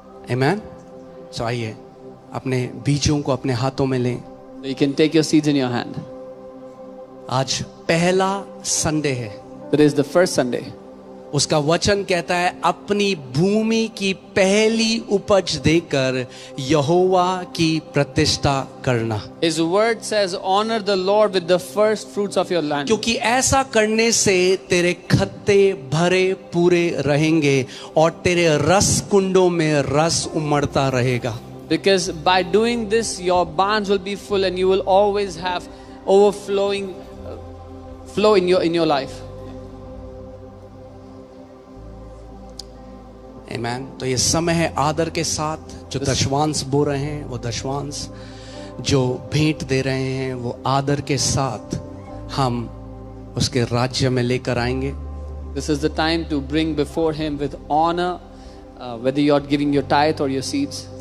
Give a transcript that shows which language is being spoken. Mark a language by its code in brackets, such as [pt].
[en] Amen. [hi] So आइए अपने बीजों को अपने हाथों में लें. [en] So you can take your seeds in your hand. [hi] आज पहला संडे है. [en] Today is the first Sunday. [hi] उसका वचन कहता है अपनी भूमि की पहली उपज देकर यहोवा की प्रतिष्ठा करना. [en] His word says, honor the Lord with the first fruits of your land. [hi] क्योंकि ऐसा करने से तेरे खत्ते भरे पूरे रहेंगे और तेरे रस कुंडों में रस उमड़ता रहेगा. [en] Because by doing this, your barns will be full and you will always have overflowing flow in your life. Amen. [hi] तो ये समय है आदर के साथ जो दशवांश बो रहे हैं वो दशवांश, जो भेंट दे रहे हैं वो आदर के साथ हम उसके राज्य में लेकर आएंगे. [en] This is the time to bring before Him with honor, whether you're giving your tithe or your seeds.